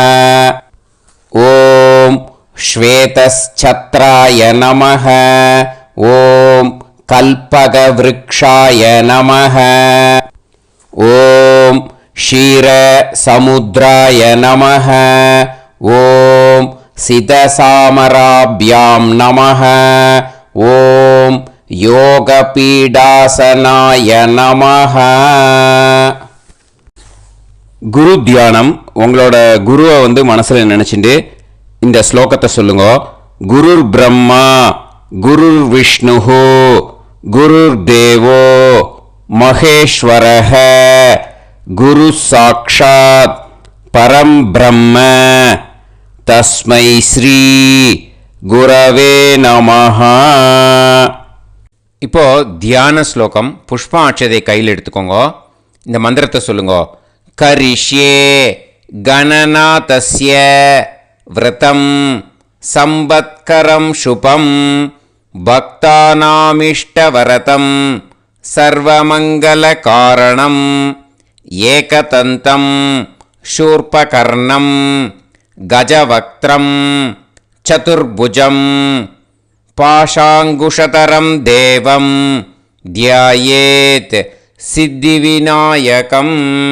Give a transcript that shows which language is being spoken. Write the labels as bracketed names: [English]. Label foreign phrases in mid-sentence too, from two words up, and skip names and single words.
[Sanskrit] ओम् श्वेतच्छत्राय नमः ओम् कल्पकवृक्षाय नमः ओम् क्षीरसमुद्राय नमः ओम् सितचामराभ्यां नमः ओम् योगपीठासनाय नमः. [Tamil] குரு தியானம். உங்களோட குருவை மனசில் நினச்சிட்டு இந்த ஸ்லோகத்தை சொல்லுங்க. [Sanskrit] गुरुर् ब्रह्मा गुरुर् विष्णु गुरुर् देवो महेश्वरः गुरु साक्षात् परम् ब्रह्म तस्मै श्री गुरवे नमः. [Tamil] இப்போ தியான ஸ்லோகம். புஷ்ப அட்சதை கையில் எடுத்துக்கோங்க. இந்த மந்திரத்தை சொல்லுங்க. [Sanskrit] करिष्ये गणनाथस्य व्रतम् संवत्करं शुभं भक्तानामिष्टवरतं सर्वमङ्गलकारणं एकदन्तं शूर्पकर्णं गजवक्त्रं चतुर्भुजं पाशाङ्कुशधरं देवं ध्यायेत् सिद्धिविनायकम्